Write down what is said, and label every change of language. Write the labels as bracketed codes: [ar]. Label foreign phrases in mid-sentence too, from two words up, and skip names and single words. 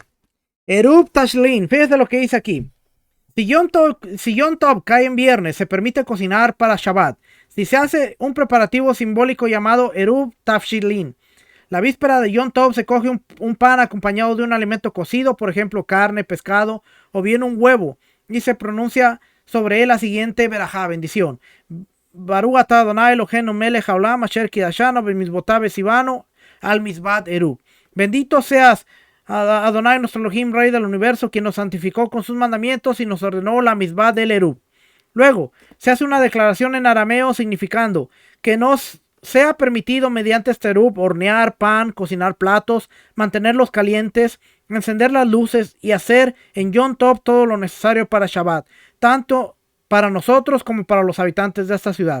[es] Eruv Tashlin, fíjese lo que dice aquí. Si Yom Tov cae en viernes, se permite cocinar para Shabbat. Si se hace un preparativo simbólico llamado Eruv Tashlin, la víspera de Yom Tov se coge un pan acompañado de un alimento cocido, por ejemplo carne, pescado o bien un huevo, y se pronuncia sobre él la siguiente verajá, bendición. [he] ברוך אתה ה' אלוהינו מלך העולם אשר קדשנו במצוותיו וציונו על מצות עירוב. [es] Bendito seas Adonai nuestro Elohim, Rey del universo, quien nos santificó con sus mandamientos y nos ordenó la mizbat del Erub. Luego, se hace una declaración en arameo significando que nos sea permitido mediante este Erub hornear pan, cocinar platos, mantenerlos calientes, encender las luces y hacer en Yom Tov todo lo necesario para Shabbat, tanto para nosotros como para los habitantes de esta ciudad.